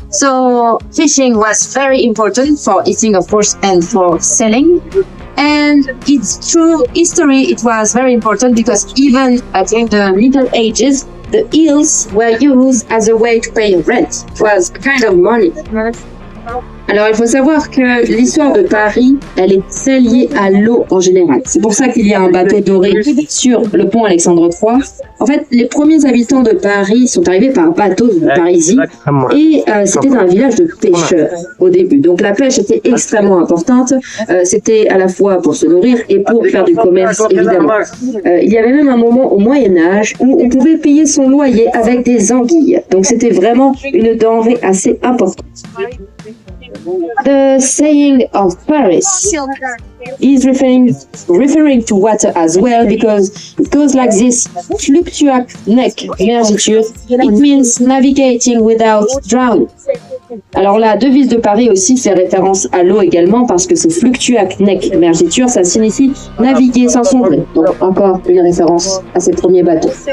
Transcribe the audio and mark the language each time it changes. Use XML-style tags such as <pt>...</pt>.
<en>So fishing was very important for eating, of course, and for selling. And its true history, it was very important because even in the Middle Ages, the eels were used as a way to pay rent. It was a kind of money.</en> <fr>Alors, il faut savoir que l'histoire de Paris, elle est très liée à l'eau en général. C'est pour ça qu'il y a un bateau doré sur le pont Alexandre III. En fait, les premiers habitants de Paris sont arrivés par bateau de Parisie et c'était un village de pêcheurs au début. Donc, la pêche était extrêmement importante. C'était à la fois pour se nourrir et pour faire du commerce, évidemment. Il y avait même un moment au Moyen-Âge où on pouvait payer son loyer avec des anguilles. Donc, c'était vraiment une denrée assez importante.</fr> <en>The saying of Paris is referring to water as well because it goes like this:</en> <la>fluctuat nec mergitur.</la> <en>It means navigating without drowning.</en> <fr>Alors la devise de Paris aussi fait référence à l'eau également parce que c'est</fr> <la>fluctuac nec mergitur,</la> <fr>ça signifie naviguer sans sombrer. Donc encore une référence à ces premiers bateaux.</fr>